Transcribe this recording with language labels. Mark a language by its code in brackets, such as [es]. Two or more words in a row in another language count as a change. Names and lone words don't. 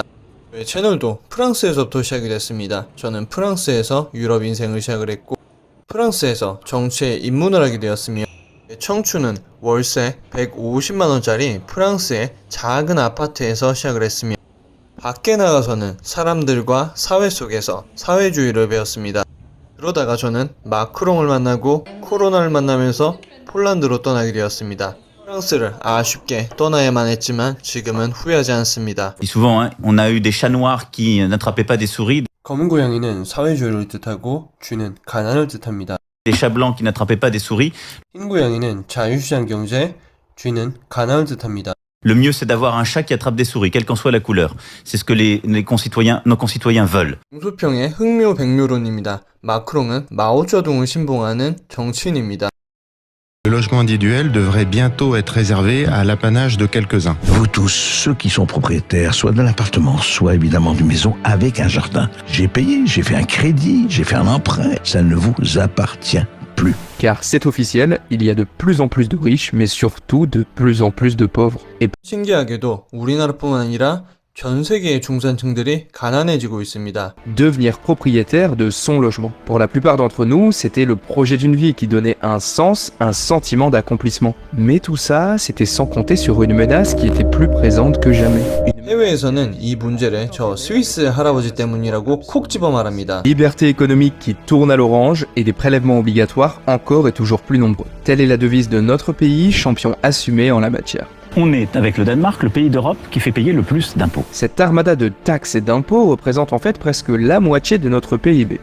[ko] 저의 채널도 프랑스에서부터 시작이 됐습니다. 저는 프랑스에서 유럽 인생을 시작을 했고 프랑스에서 정치에 입문을 하게 되었으며 제 청춘은 월세 150만원짜리 프랑스의 작은 아파트에서 시작을 했으며 밖에 나가서는 사람들과 사회 속에서 사회주의를 배웠습니다. 그러다가 저는 마크롱을 만나고 코로나를 만나면서 폴란드로 떠나게 되었습니다. 프랑스를 아쉽게 떠나야만 했지만 지금은 후회하지 않습니다. [fr] Souvent, on a eu des chats noirs qui n'attrapaient pas des souris, [ko] 검은 고양이는 사회주의를 뜻하고 쥐는 가난을 뜻합니다. [fr] des chats blancs qui n'attrapaient pas des souris. [ko] 흰 고양이는 자유시장 경제, 쥐는 가난을 뜻합니다. [fr] Le mieux, c'est d'avoir un chat qui attrape des souris, quelle qu'en soit la couleur. C'est ce que nos concitoyens veulent. [ko] 공수평의 흥묘백묘론입니다. 마크롱은 마오쩌둥을 신봉하는 정치인입니다. [fr] Le logement individuel devrait bientôt être réservé à l'apanage de quelques-uns. Vous tous, ceux qui sont propriétaires, soit d'un appartement, soit évidemment d'une maison avec un jardin. J'ai payé, j'ai fait un crédit, j'ai fait un emprunt. Ça ne vous appartient plus. Car c'est officiel, il y a de plus en plus de riches, mais surtout de plus en plus de pauvres. Et [ko] 신기하게도 우리나라뿐만 아니라 전 세계의 중산층들이 가난해지고 있습니다. [fr] devenir propriétaire de son logement. Pour la plupart d'entre nous, c'était le projet d'une vie qui donnait un sens, un sentiment d'accomplissement. Mais tout ça, c'était sans compter sur une menace qui était plus présente que jamais. [ko] 해외에서는 이 문제를 저 스위스 할아버지 때문이라고 콕 집어 말합니다. [fr] Liberté économique qui tourne à l'orange et des prélèvements obligatoires encore et toujours plus nombreux. Telle est la devise de notre pays, champion assumé en la matière. On est, avec le Danemark, le pays d'Europe qui fait payer le plus d'impôts. Cette armada de taxes et d'impôts représente en fait presque la moitié de notre PIB.